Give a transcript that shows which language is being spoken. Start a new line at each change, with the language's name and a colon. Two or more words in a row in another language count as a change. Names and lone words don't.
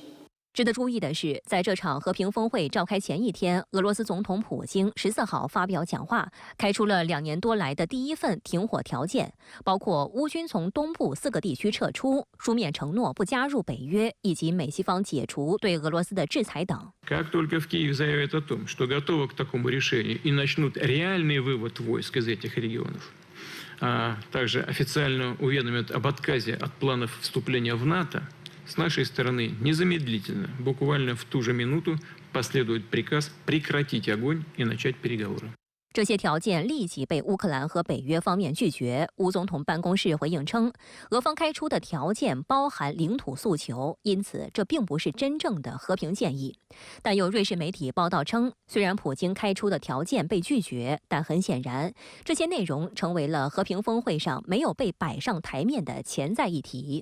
Chinese: 值得注意的是，在这场和平峰会召开前一天，俄罗斯总统普京14号发表讲话，开出了2年多来的第一份停火条件，包括乌军从东部4个地区撤出、书面承诺不加入北约，以及美西方解除对俄罗斯的制裁等。
Russian: Как только в Киеве заявят о том, что готовы к такому решению и начнут реальный вывод войск из этих регионов, также официально уведомят об отказе от планов вступления в НАТО, с нашей стороны незамедлительно, буквально в ту же минуту, последует приказ прекратить огонь и начать переговоры.
Chinese: 这些条件立即被乌克兰和北约方面拒绝。乌总统办公室回应称，俄方开出的条件包含领土诉求，因此这并不是真正的和平建议。但有瑞士媒体报道称，虽然普京开出的条件被拒绝，但很显然，这些内容成为了和平峰会上没有被摆上台面的潜在议题。